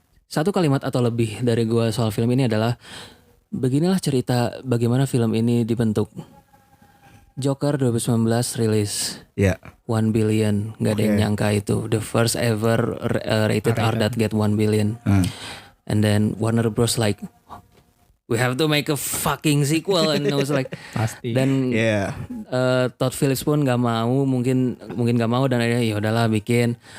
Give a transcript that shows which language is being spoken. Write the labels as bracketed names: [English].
[Indonesian] Satu kalimat atau lebih dari gue soal film ini adalah beginilah cerita bagaimana film ini dibentuk. Joker 2019 rilis. Ya. 1 billion, nggak ada yang nyangka itu. [English] The first ever rated R that get 1 billion. And then Warner Bros like, we have to make a fucking sequel, and I was like, [Indonesian] Pasti. dan Todd Phillips pun nggak mau, mungkin nggak mau, dan akhirnya ya udahlah bikin.